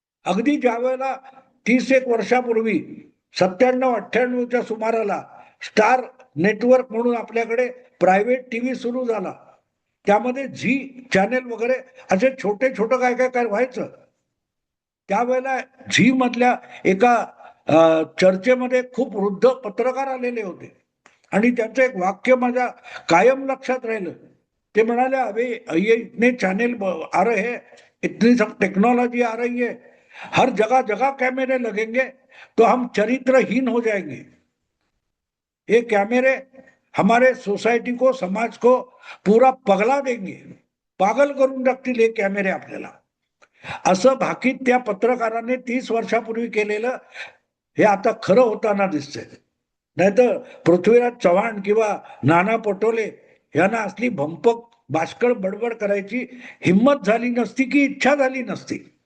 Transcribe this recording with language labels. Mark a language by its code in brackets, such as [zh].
[mr] अगदी ज्या वेळेला 30-1 वर्षापूर्वी 97-98च्या सुमाराला स्टार नेटवर्क म्हणून आपल्याकडे प्रायव्हेट टीव्ही सुरू झाला, त्यामध्ये झी चॅनेल वगैरे असे छोटे छोटे काय काय काय व्हायचं. त्यावेळेला झी मधल्या एका चर्चेमध्ये खूप वृद्ध पत्रकार आलेले होते आणि त्यांचं एक वाक्य माझ्या कायम लक्षात राहिलं. [hi] ते म्हणाले, अबे ये इतने चैनल आ रहे हैं, इतनी सब टेक्नोलॉजी आ रही है, हर जगह जगह कैमरे लगेंगे तो हम चरित्रहीन हो जाएंगे. ये कैमरे हमारे सोसायटी को, समाज को पूरा पगला देंगे, [mr] पागल करून टाकतील हे कॅमेरे आपल्याला. असं भाकीत त्या पत्रकाराने 30 वर्षापूर्वी केलेलं हे आता खरं होताना दिसतंय. नाहीतर पृथ्वीराज चव्हाण किंवा नाना पटोले यांना असली भंपक बाष्कळ बडबड करायची हिंमत झाली नसती की इच्छा झाली नसती.